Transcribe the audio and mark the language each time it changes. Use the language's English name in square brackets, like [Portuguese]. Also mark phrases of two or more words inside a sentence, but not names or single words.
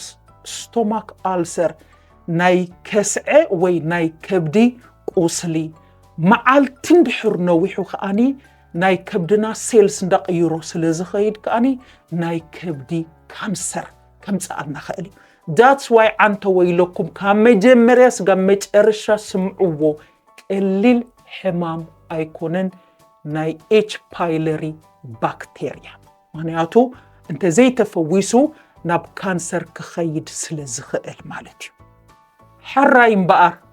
[English] stomach ulcer [Tigrinya] ናይ ከስዐ ወይ ናይ ከብዲ ቁስሊ መዓልቲ እንድሕር ነዊሑ ከኣኒ ናይ ከብድና ሴልስ እንዳቀይሮ ስለዝኸይድ ከኣኒ ናይ ከብዲ ካንሰር ከምፅኣልና ኽእል እዩ [English] that's why [Tigrinya] አንተ ወይለኩም ካብ መጀመርያ ስጋብ መጨረሻ ስምዕዎ ቀሊል ሕማም ኣይኮነን ናይ ኤች ፓይለሪ ባክቴርያ ምክንያቱ እንተ ዘይተፈዊሱ ናብ ካንሰር ክኸይድ ስለዝኽእል ማለት እዩ ሓራይ እምበኣር